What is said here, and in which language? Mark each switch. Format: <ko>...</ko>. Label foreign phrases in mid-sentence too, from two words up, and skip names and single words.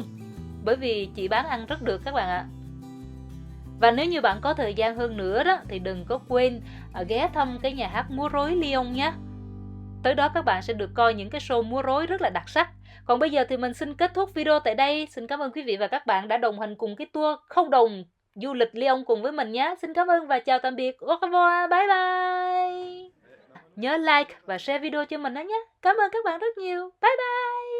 <vi>Bởi vì chị bán ăn rất được các bạn ạ. Và nếu như bạn có thời gian hơn nữa đó thì đừng có quên ghé thăm cái nhà hát múa rối Lyon nhé. Tới đó các bạn sẽ được coi những cái show múa rối rất là đặc sắc. Còn bây giờ thì mình xin kết thúc video tại đây. Xin cảm ơn quý vị và các bạn đã đồng hành cùng cái tour không đồng du lịch Lyon cùng với mình nhé. Xin cảm ơn và chào tạm biệt.</vi> <fr>Au revoir,</fr> <en>bye bye.</en> <vi>Nhớ like và share video cho mình đó nhé. Cảm ơn các bạn rất nhiều.</vi> <en>Bye bye.</en>